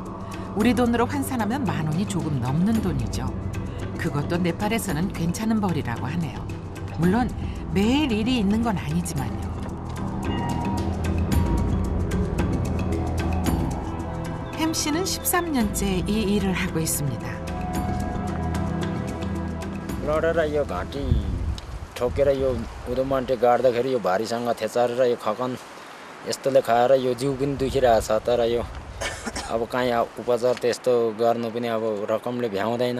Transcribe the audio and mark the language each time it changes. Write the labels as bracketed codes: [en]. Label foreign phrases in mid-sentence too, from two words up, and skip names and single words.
[ko] 우리 돈으로 환산하면 10,000원이 조금 넘는 돈이죠. 그것도 네팔에서는 괜찮은 벌이라고 하네요. 물론 매일 일이 있는 건 아니지만요. 햄 씨는 13년째 이 일을 하고 있습니다. [ne] लडेर यो घाँटी ठोकेर यो उदोमन्टे गाड्दाखेरि यो भारीसँग थेचारेर यो खकन यस्तोले खाएर यो जिउ पनि दुखिरहेको छ। तर यो अब काहीँ उपचार त्यस्तो गर्नु पनि अब रकमले भ्याउँदैन।